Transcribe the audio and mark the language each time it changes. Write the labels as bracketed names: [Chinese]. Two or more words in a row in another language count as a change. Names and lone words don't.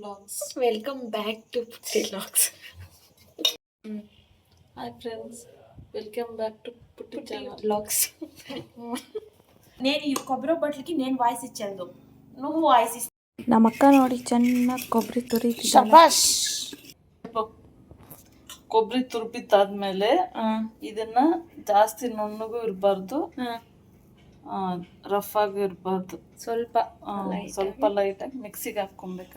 [English] Vlogs. Welcome back to Putti Vlogs. Hi friends, welcome back to Putti channel వ్లాగ్స్. [Telugu] నేను ఈ కొబ్బరి బొట్లకి నేను వాయిస్ ఇచ్చాను, నువ్వు వాయిస్ ఇస్తా. [Kannada] ನಮ್ಮ ಅಕ್ಕ ನೋಡಿ ಚೆನ್ನಾಗಿ ಕೊಬ್ಬರಿ ತುರಿತಿದ್ದಾಳೆ. ಶಬಾಷ್. ಕೊಬ್ಬರಿ ತುರ್ಬಿತ್ತಾದ್ಮೇಲೆ ಇದನ್ನ ಜಾಸ್ತಿ ನುಣ್ಣಗೂ ಇರಬಾರ್ದು, ರಫ್ ಆಗಿ ಇರಬಾರ್ದು, ಸ್ವಲ್ಪ ಲೈಟಾಗಿ ಮಿಕ್ಸಿಗೆ ಹಾಕ್ಕೊಬೇಕು.